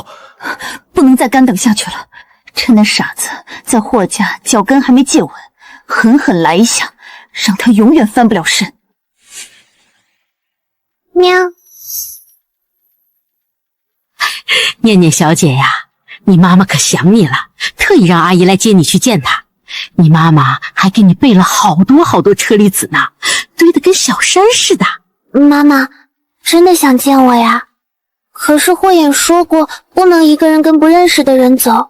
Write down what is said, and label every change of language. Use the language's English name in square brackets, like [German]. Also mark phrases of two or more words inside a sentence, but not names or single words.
[Chinese] 不能再干等下去了。趁那傻子在霍家脚跟还没借稳，狠狠来一下，让他永遠翻不了身。喵。念念小姐呀，你媽媽可想你了，特意讓阿姨來接你去見她。你媽媽還給你備了好多好多車厘子呢，堆得跟小山似的。媽媽真的想見我呀？可是霍衍說過，不能一個人跟不認識的人走。